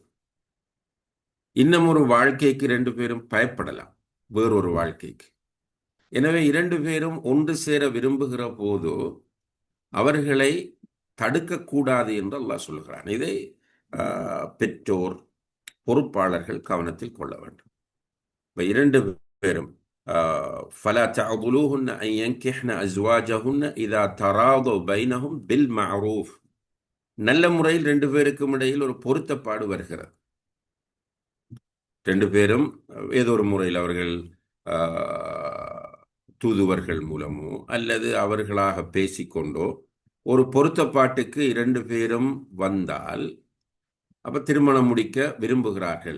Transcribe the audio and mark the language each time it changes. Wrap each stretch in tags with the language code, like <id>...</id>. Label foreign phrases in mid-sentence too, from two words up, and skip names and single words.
<ta>இன்னும் ஒரு வாழ்க்கைக்கு 2 பேரும் பயப்படலாம், வேறொரு வாழ்க்கைக்கு. எனவே 2 பேரும் ஒன்று சேர விரும்புகிற போது அவர்களை தடுக்கக்கூடாது என்று அல்லாஹ் சொல்கிறான். இதை பெற்றோர், பொறுப்பாளர்கள் கவனத்தில் கொள்ள வேண்டும்.</ta> <ar>2 பேரும் فلا تعضلوهن أن ينكحن أزواجهن إذا تراضوا بينهم بالمعروف.</ar> <ta>நல்ல முறையில் 2 பேருக்கும் இடையில் ஒரு பொருத்தப்பாடு வருகிறது. 2 பேரும் ஏதோ ஒரு முறையில் அவர்கள் தூதுவர்கள் மூலமோ அல்லது அவர்களாக பேசிக்கொண்டோ ஒரு பொருத்தப்பாட்டுக்கு 2 பேரும் வந்தால் அப்ப திருமணம் முடிக்க விரும்புகிறார்கள்.</ta>